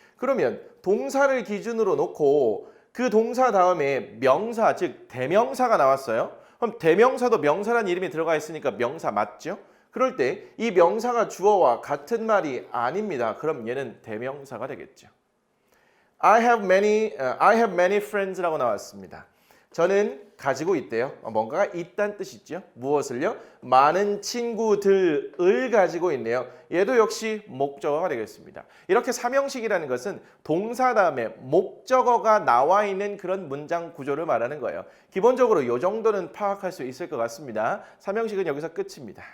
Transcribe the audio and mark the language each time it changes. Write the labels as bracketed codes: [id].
[ko] 그러면 동사를 기준으로 놓고 그 동사 다음에 명사, 즉 대명사가 나왔어요. 그럼 대명사도 명사라는 이름이 들어가 있으니까 명사 맞죠? 그럴 때 이 명사가 주어와 같은 말이 아닙니다. 그럼 얘는 대명사가 되겠죠. [en] I have many friends [ko] 라고 나왔습니다. 저는 가지고 있대요. 뭔가가 있다는 뜻이죠. 무엇을요? 많은 친구들을 가지고 있네요. 얘도 역시 목적어가 되겠습니다. 이렇게 3형식이라는 것은 동사 다음에 목적어가 나와 있는 그런 문장 구조를 말하는 거예요. 기본적으로 이 정도는 파악할 수 있을 것 같습니다. 3형식은 여기서 끝입니다.